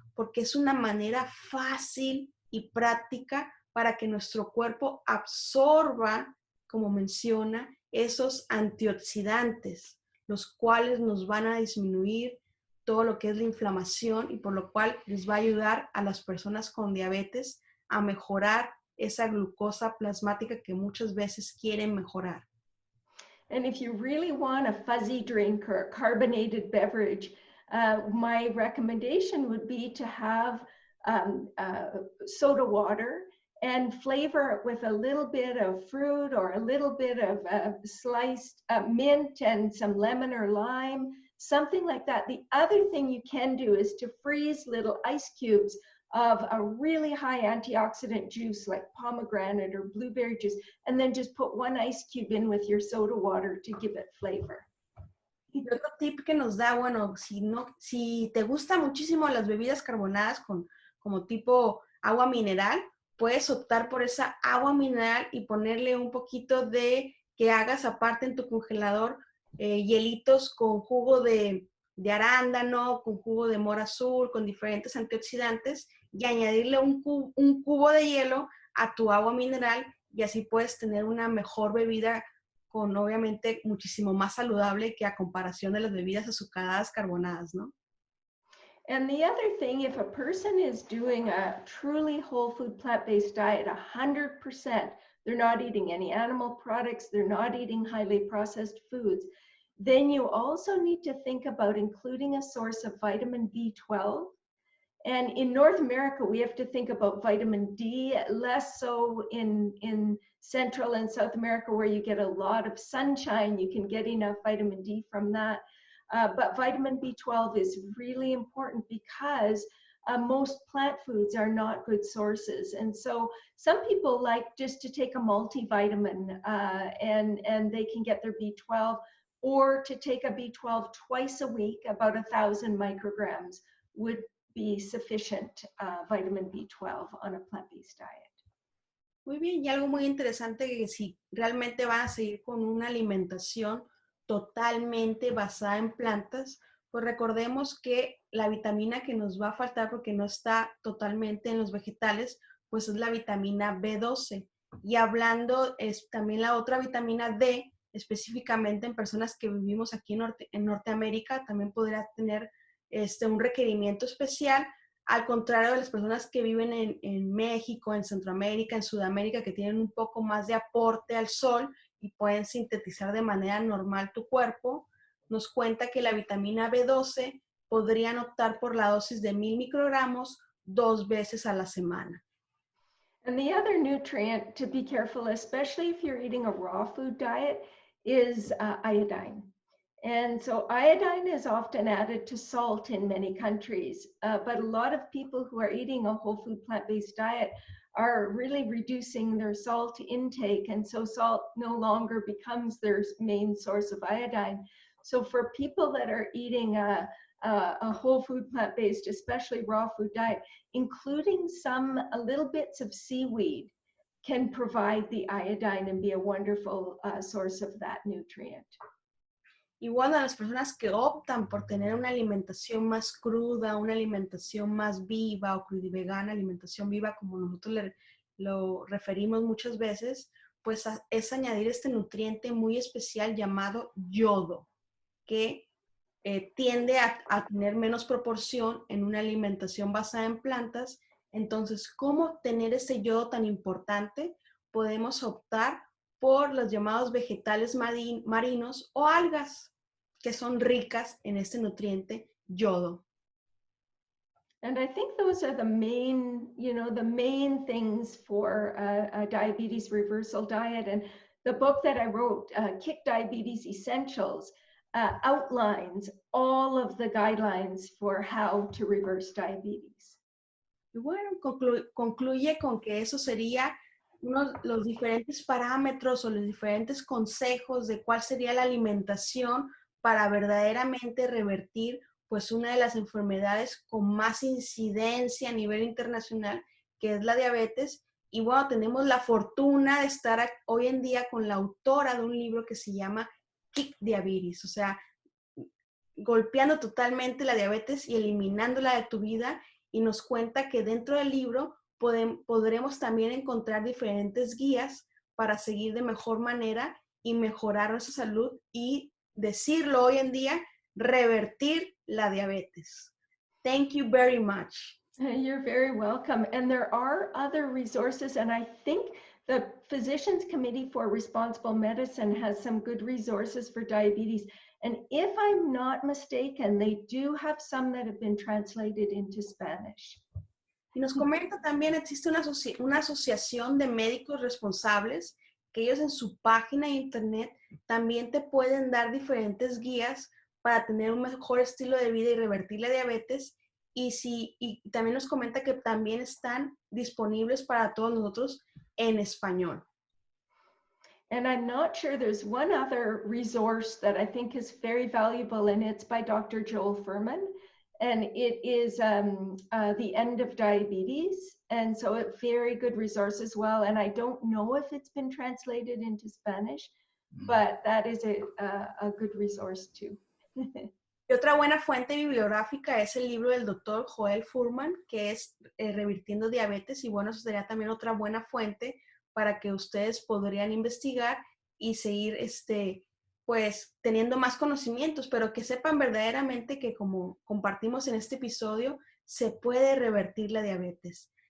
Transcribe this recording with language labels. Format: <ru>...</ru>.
<es>Porque es una manera fácil y práctica para que nuestro cuerpo absorba, como menciona, esos antioxidantes, los cuales nos van a disminuir todo lo que es la inflamación y por lo cual les va a ayudar a las personas con diabetes a mejorar esa glucosa plasmática que muchas veces quieren mejorar.</es> <en>And if you really want a fuzzy drink or a carbonated beverage, my recommendation would be to have soda water and flavor it with a little bit of fruit or a little bit of sliced mint and some lemon or lime, something like that. The other thing you can do is to freeze little ice cubes of a really high antioxidant juice like pomegranate or blueberry juice, and then just put one ice cube in with your soda water to give it flavor.</en> <es>Y otro tip que nos da, bueno, si te gustan muchísimo las bebidas carbonadas como tipo agua mineral, puedes optar por esa agua mineral y ponerle un poquito de que hagas aparte en tu congelador hielitos con jugo de arándano, con jugo de mora azul, con diferentes antioxidantes y añadirle un cubo de hielo a tu agua mineral y así puedes tener una mejor bebida con obviamente muchísimo más saludable que a comparación de las bebidas azucaradas carbonadas, ¿no?</es> <en>And the other thing, if a person is doing a truly whole food plant-based diet, 100%, they're not eating any animal products, they're not eating highly processed foods, then you also need to think about including a source of vitamin B12. And in North America, we have to think about vitamin D, less so in Central and South America, where you get a lot of sunshine. You can get enough vitamin D from that. But vitamin B12 is really important because most plant foods are not good sources. And so some people like just to take a multivitamin and they can get their B12, or to take a B12 twice a week, about 1,000 micrograms would be sufficient vitamin B12 on a plant-based diet.</en> <es>Muy bien, y algo muy interesante que si realmente van a seguir con una alimentación totalmente basada en plantas, pues recordemos que la vitamina que nos va a faltar porque no está totalmente en los vegetales, pues es la vitamina B12. Y hablando es también la otra vitamina D, específicamente en personas que vivimos aquí en Norteamérica, también podría tener un requerimiento especial, al contrario de las personas que viven en México, en Centroamérica, en Sudamérica, que tienen un poco más de aporte al sol y pueden sintetizar de manera normal tu cuerpo. Nos cuenta que la vitamina B12 podrían optar por la dosis de 1000 microgramos 2 veces a la semana.</es> <en>And the other nutrient to be careful, especially if you're eating a raw food diet, is iodine. And so iodine is often added to salt in many countries, but a lot of people who are eating a whole food plant-based diet are really reducing their salt intake, and so salt no longer becomes their main source of iodine. So for people that are eating a whole food plant-based, especially raw food diet, including a little bits of seaweed can provide the iodine and be a wonderful source of that nutrient.</en> <es>Y bueno, a las personas que optan por tener una alimentación más cruda, una alimentación más viva o crudivegana, alimentación viva como nosotros lo referimos muchas veces, pues es añadir este nutriente muy especial llamado yodo, que tiende a tener menos proporción en una alimentación basada en plantas. Entonces, ¿cómo obtener ese yodo tan importante? Podemos optar por los llamados vegetales marinos o algas, que son ricas en este nutriente yodo.</es> <en>And I think those are the main things for a diabetes reversal diet. And the book that I wrote, Kick Diabetes Essentials, outlines all of the guidelines for how to reverse diabetes.</en> <es>Y bueno, concluye con que eso sería los diferentes parámetros o los diferentes consejos de cuál sería la alimentación para verdaderamente revertir pues una de las enfermedades con más incidencia a nivel internacional, que es la diabetes. Y bueno, tenemos la fortuna de estar hoy en día con la autora de un libro que se llama Kick Diabetes, o sea, golpeando totalmente la diabetes y eliminándola de tu vida, y nos cuenta que dentro del libro podremos también encontrar diferentes guías para seguir de mejor manera y mejorar nuestra salud y decirlo hoy en día, revertir la diabetes.</es> <en>Thank you very much. You're very welcome. And there are other resources, and I think the Physicians Committee for Responsible Medicine has some good resources for diabetes. And if I'm not mistaken, they do have some that have been translated into Spanish.</en> <es>Y nos comenta también, existe una asociación de médicos responsables que ellos en su página de internet también te pueden dar diferentes guías para tener un mejor estilo de vida y revertir la diabetes. Y también nos comenta que también están disponibles para todos nosotros en español.</es> <en>And I'm not sure, there's one other resource that I think is very valuable, and it's by Dr. Joel Fuhrman. And it is The End of Diabetes. And so a very good resource as well. And I don't know if it's been translated into Spanish, but that is a good resource too.</en> <es>Y otra buena fuente bibliográfica es el libro del doctor Joel Fuhrman, que es Revirtiendo Diabetes. Y bueno, eso sería también otra buena fuente para que ustedes podrían investigar y seguir pues teniendo más conocimientos, pero que sepan verdaderamente que como compartimos en este episodio, se puede revertir la diabetes.</es>